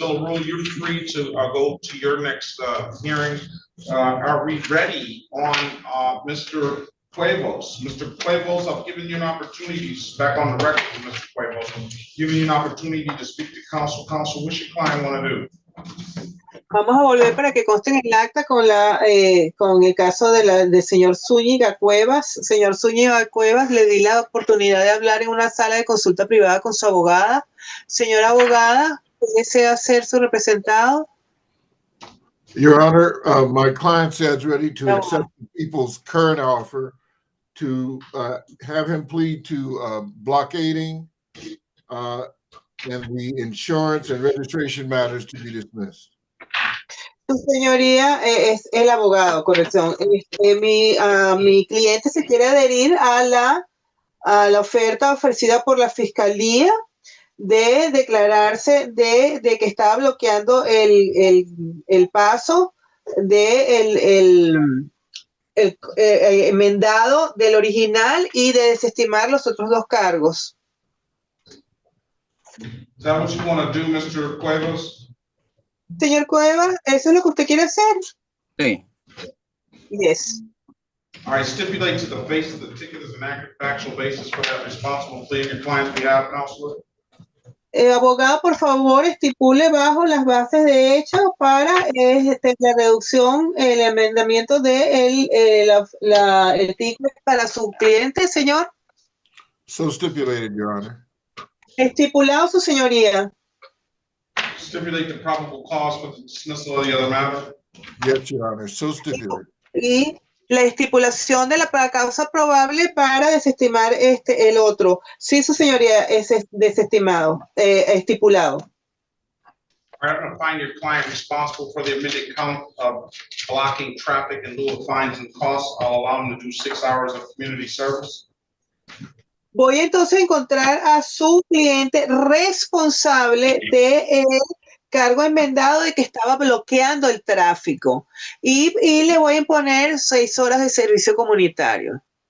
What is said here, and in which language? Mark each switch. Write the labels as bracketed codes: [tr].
[en] Villarreal, you're free to go to your next hearing. Are we ready on Mr. Cuevas? Mr. Cuevas, I've given you an opportunity, back on the record, Mr. Cuevas, I'm giving you an opportunity to speak to counsel. Counsel, what's your client want to do? [es] Vamos a volver para que conste en el acta con el caso del señor Zúñiga Cuevas. Señor Zúñiga Cuevas, le di la oportunidad de hablar en una sala de consulta privada con su abogada. Señora abogada, ¿desea ser su representado? [en] Your Honor, my client says ready to accept the people's current offer to have him plead to blockading and the insurance and registration matters to be dismissed. [es] Su señoría es el abogado, corrección. Mi cliente se quiere adherir a la oferta ofrecida por la fiscalía de declararse de que estaba bloqueando el paso de el enmendado del original y de desestimar los otros dos cargos. [en] Is that what you want to do, Mr. Cuevas? [es] Señor Cuevas, ¿eso es lo que usted quiere hacer? Sí. [en] Yes. All right, stipulate to the face of the ticket as an accurate factual basis for that responsible plea in your client's behalf, Counselor. [es] Abogado, por favor, estipule bajo las bases de hecho para la reducción, el enmendamiento de el ticket para su cliente, señor. [en] So stipulated, Your Honor. [es] Estipulado, su señoría. [en] Stipulate the probable cause for the dismissal of the other matter. Yes, Your Honor. So stipulated. [es] Y la estipulación de la causa probable para desestimar el otro. Sí, su señoría, es desestimado, estipulado. [en] I'm going to find your client responsible for the amended count of blocking traffic in lieu of fines and costs. I'll allow him to do 6 hours of community service. [es] Voy entonces a encontrar a su cliente responsable de cargo enmendado de que estaba bloqueando el tráfico y le voy a imponer 6 horas de servicio comunitario.